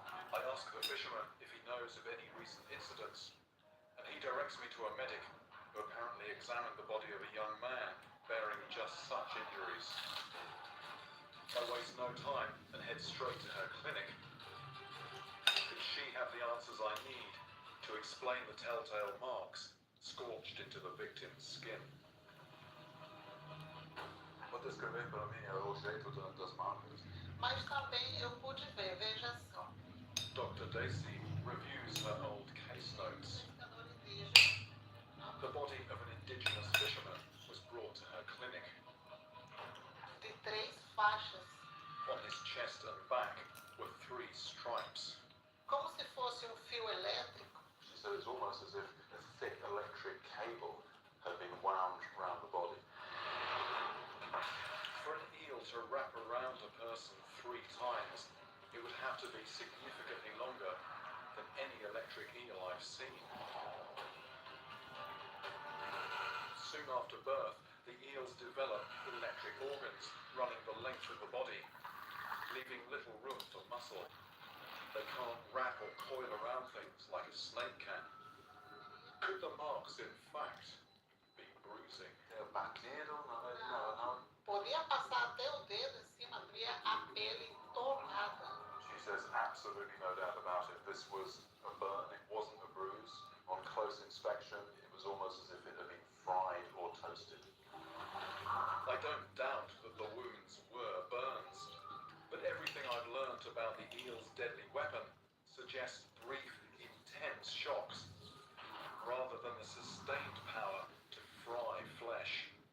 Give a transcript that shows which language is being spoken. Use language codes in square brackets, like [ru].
[en] I ask the fisherman if he knows of any recent incidents, and he directs me to a medic who apparently examined the body of a young man bearing just such injuries. I waste no time and head straight to her clinic. Could she have the answers I need to explain the telltale marks scorched into the victim's skin? [pt] Vou descrever para mim o jeito das marcas. Mas também eu pude ver, veja só. [en] Dr. Dacey reviews her old case notes. [pt] Pescador indígena, [en] The body of an indigenous fisherman was brought to her clinic. [pt] de 3 faixas, [en] On his chest and back were 3 stripes. [pt] como se fosse fio elétrico. [en] She said it's almost as if a thick electric cable had been wound around the body. For an eel to wrap around a person 3 times, it would have to be significantly longer than any electric eel I've seen. Soon after birth, the eels develop electric organs running the length of the body, leaving little room for muscle. They can't wrap or coil around things like a snake can. Could the marks, in fact, be bruising? [pt] Batido? [en] No. [pt] Podia passar até o dedo em cima, via a pele torrada. [en] She says absolutely no doubt about it. This was a burn, it wasn't a bruise. On close inspection, it was almost as if it had been fried or toasted. I don't doubt that the wounds were burns, but everything I've learnt about the eel's deadly weapon suggests brief, intense shocks, rather than the sustained power to fry flesh.